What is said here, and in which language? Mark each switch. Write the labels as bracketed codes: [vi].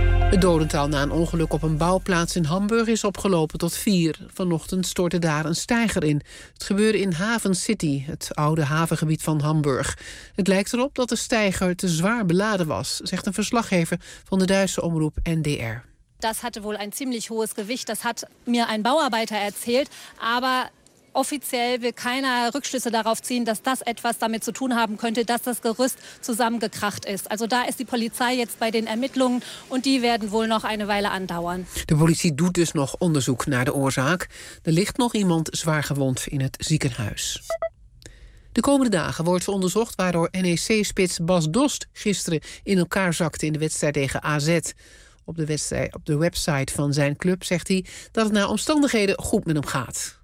[nl] Het dodental na een ongeluk op een bouwplaats in Hamburg is opgelopen tot 4. Vanochtend stortte daar een steiger in. Het gebeurde in Haven City, het oude havengebied van Hamburg. Het lijkt erop dat de steiger te zwaar beladen was, zegt een verslaggever van de Duitse omroep NDR. [de] Dat had wohl een ziemlich hohes gewicht, dat had mir een bouwarbeiter erzählt, aber offiziell will keiner Rückschlüsse darauf ziehen, dass das etwas damit zu tun haben könnte, dass das Gerüst zusammengekracht ist. Also da ist die Polizei jetzt bei den Ermittlungen und die werden wohl noch eine Weile andauern. [nl] De politie doet dus nog onderzoek naar de oorzaak. Er ligt nog iemand zwaar gewond in het ziekenhuis. De komende dagen wordt onderzocht waardoor NEC-spits Bas Dost gisteren in elkaar zakte in de wedstrijd tegen AZ. Op de website van zijn club zegt hij dat het naar omstandigheden goed met hem gaat.